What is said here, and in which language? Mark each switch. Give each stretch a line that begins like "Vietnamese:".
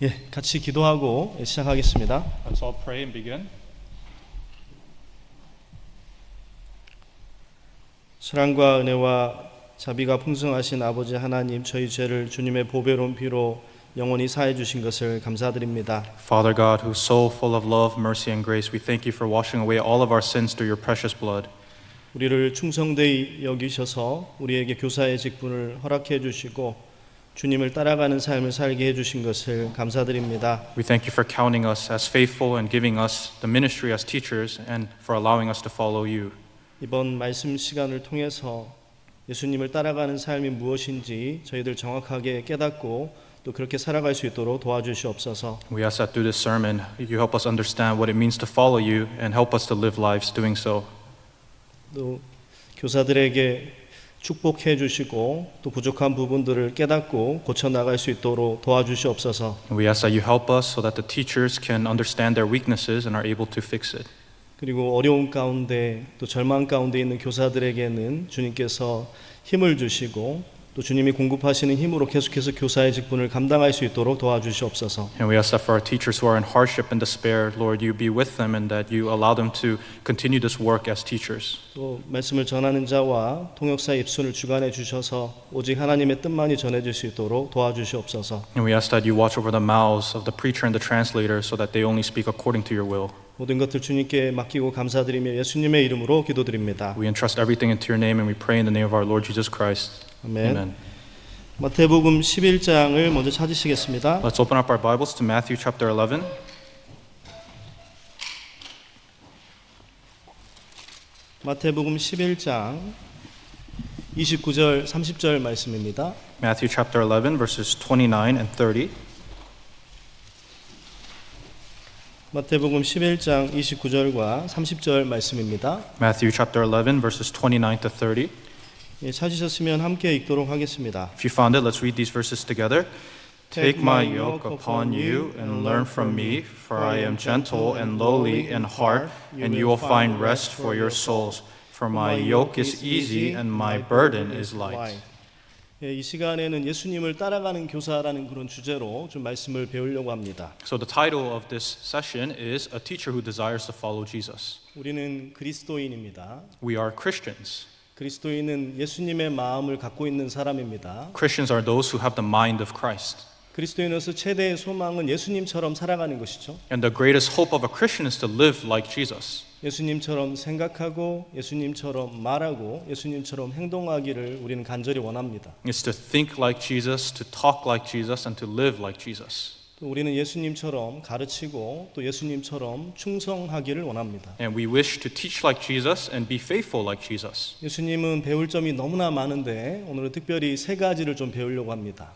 Korean: 같이 기도하고 시작하겠습니다.
English: Let's all pray and begin.
Korean: 사랑과 은혜와 자비가 풍성하신 아버지 하나님, 저희 죄를 주님의 보배로운 피로 영원히 사해 주신 것을 감사드립니다.
English: Father God, who's so full of love, mercy, and grace, we thank you for washing away all of our sins through your precious blood.
Korean: 우리를 충성되이 여기셔서 우리에게 교사의 직분을 허락해 주시고 주님을 따라가는 삶을 살게 해 주신 것을 감사드립니다.
English: We thank you for counting us as faithful and giving us the ministry as teachers and for allowing us to follow you.
Korean: 이번 말씀 시간을 통해서 예수님을 따라가는 삶이 무엇인지 저희들 정확하게 깨닫고 또 그렇게 살아갈 수 있도록 도와주시옵소서.
English: We ask that through this sermon, you help us understand what it means to follow you and help us to live lives doing so.
Korean: 또 교사들에게 축복해 주시고 또 부족한 부분들을 깨닫고 고쳐 나갈 수 있도록 도와주시옵소서.
English: And we ask that you help us so that the teachers can understand their weaknesses and are able to fix it.
Korean: 그리고 어려움 가운데 또 절망 가운데 있는 교사들에게는 주님께서 힘을 주시고 또 주님이 공급하시는 힘으로 계속해서 교사의 직분을 감당할 수 있도록 도와주시옵소서.
English: And we ask that for our teachers who are in hardship and despair, Lord, you be with them and that you allow them to continue this work as teachers.
Korean: 또 말씀을 전하는 자와 통역사의 입술을 주관해 주셔서 오직 하나님의 뜻만이 전해질 수 있도록 도와주시옵소서.
English: And we ask that you watch over the mouths of the preacher and the translator so that they only speak according to your will.
Korean: 모든 것들 주님께 맡기고 감사드리며 예수님의 이름으로 기도드립니다.
English: We entrust everything into your name and we pray in the name of our Lord Jesus Christ.
Korean: 아멘.
English: Amen.
Korean: 마태복음 11장을 먼저 찾으시겠습니다.
English: Let's open up our Bibles to Matthew chapter 11.
Korean: 마태복음 11장 29절 30절 말씀입니다.
English: Matthew chapter 11 verses 29 and 30.
Korean: 마태복음 11장 29절과 30절 말씀입니다.
English: Matthew chapter 11 verses 29 to 30.
Korean: 찾으셨으면 함께 읽도록 하겠습니다.
English: If you found it, let's read these verses together. Take my yoke upon you and learn from me, for I am gentle and lowly in heart, and you will find rest for your souls. For my yoke is easy and my burden is light.
Korean: 이 시간에는 예수님을 따라가는 교사라는 그런 주제로 좀 말씀을 배우려고 합니다.
English: So the title of this session is A Teacher Who Desires to Follow Jesus.
Korean: 우리는 그리스도인입니다.
English: We are Christians.
Korean: 그리스도인은 예수님의 마음을 갖고 있는 사람입니다.
English: Christians are those who have the mind of Christ.
Korean: 그리스도인으로서 최대의 소망은 예수님처럼 살아가는 것이죠.
English: And the greatest hope of a Christian is to live like Jesus.
Korean: 예수님처럼 생각하고 예수님처럼 말하고 예수님처럼 행동하기를 우리는 간절히 원합니다.
English: It's to think like Jesus, to talk like Jesus, and to live like Jesus.
Korean: 또 우리는 예수님처럼 가르치고 또 예수님처럼 충성하기를 원합니다.
English: And we wish to teach like Jesus and be faithful like Jesus.
Korean: 예수님은 배울 점이 너무나 많은데 오늘은 특별히 세 가지를 좀 배우려고 합니다.